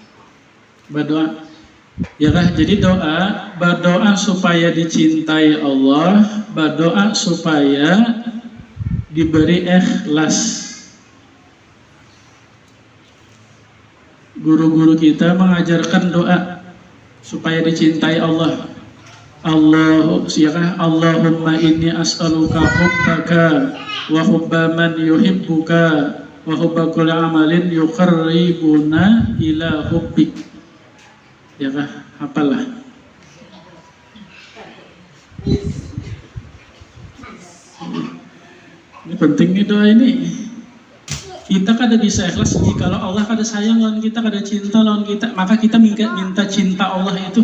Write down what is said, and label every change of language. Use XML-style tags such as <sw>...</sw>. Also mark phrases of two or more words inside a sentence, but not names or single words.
<id>Ya kan, jadi berdoa supaya dicintai Allah, berdoa supaya diberi ikhlas. Guru-guru kita mengajarkan doa supaya dicintai Allah.</id> <ar>اللهم إني أسألك حبك وحب من يحبك وحب كل عمل يقربنا إلى حبك. Ya kah? Hafalah. Ini penting nih doa ini.</ar> <bjn>Kita kada bisa ikhlas jikalau Allah kada sayang lawan kita, kada cinta lawan kita, maka kita minta cinta Allah itu.</bjn>